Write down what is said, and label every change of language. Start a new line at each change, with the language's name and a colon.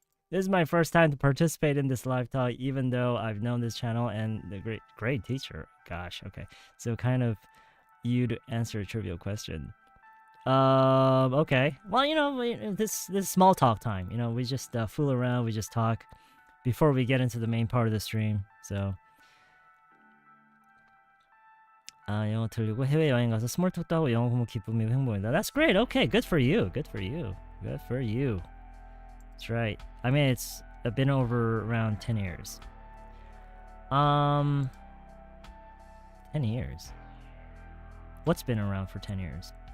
English: This is my first time to participate in this live talk, even though I've known this channel and the great teacher. Gosh, okay. So kind of you to answer a trivial question. Okay. Well, this small talk time. We just fool around, we just talk before we get into the main part of the stream.
Korean: So 영어 들리고 해외 여행 가서 스몰 톡도 하고 영어 공부 기쁨이고 행복이다.
English: That's great. Okay, good for you. Good for you. Good for you. That's right. I mean, it's been over around 10 years. 10 years. What's been around for 10 years?